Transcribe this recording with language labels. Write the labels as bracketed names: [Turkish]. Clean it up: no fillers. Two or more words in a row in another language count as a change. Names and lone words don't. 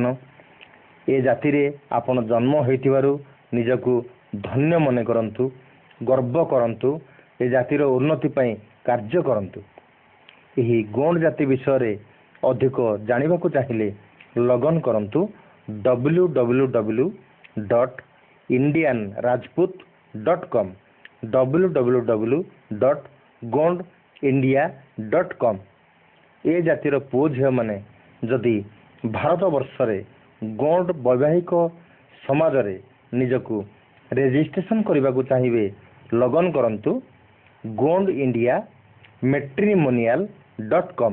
[Odia] ଏ ଜାତିରେ ଆପଣ ଜନ୍ମ ହୋଇଥିବାରୁ ନିଜକୁ ଧନ୍ୟ ମନେ କରନ୍ତୁ, ଗର୍ବ କରନ୍ତୁ, ଏ ଜାତିର ଉନ୍ନତି ପାଇଁ କାର୍ଯ୍ୟ କରନ୍ତୁ। ଏହି ଗୋଣ୍ଡ ଜାତି ବିଷୟରେ ଅଧିକ ଜାଣିବାକୁ ଚାହିଁଲେ ଲଗ୍ଅନ୍ କରନ୍ତୁ www.indianrajput.com www.gondindia.com। ଏ ଜାତିର ପୁଅ ଝିଅମାନେ ଯଦି ଭାରତବର୍ଷରେ ଗୋଣ୍ଡ ବୈବାହିକ ସମାଜରେ ନିଜକୁ ରେଜିଷ୍ଟ୍ରେସନ କରିବାକୁ ଚାହିଁବେ ଲଗ୍ଅନ୍ କରନ୍ତୁ gondindia matrimonial.com।